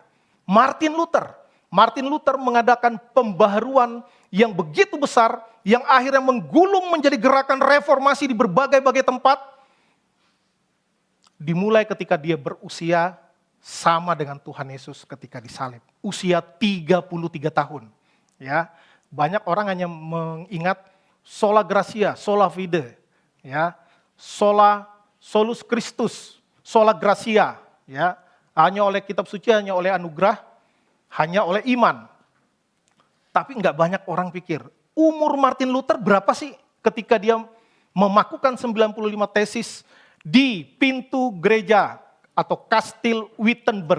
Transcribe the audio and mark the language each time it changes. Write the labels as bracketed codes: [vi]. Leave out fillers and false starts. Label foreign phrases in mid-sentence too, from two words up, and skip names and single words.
[id] Martin Luther mengadakan pembaharuan yang begitu besar, yang akhirnya menggulung menjadi gerakan reformasi di berbagai-bagai tempat. Dimulai ketika dia berusia sama dengan Tuhan Yesus ketika disalib. Usia 33 tahun. Ya, banyak orang hanya mengingat [la] sola gratia, sola fide, [id] ya, [la] solus Christus, sola gratia, [id] ya, hanya oleh kitab suci, hanya oleh anugerah, hanya oleh iman. Tapi nggak banyak orang pikir, umur Martin Luther berapa sih ketika dia memakukan 95 tesis di pintu gereja atau Kastil Wittenberg.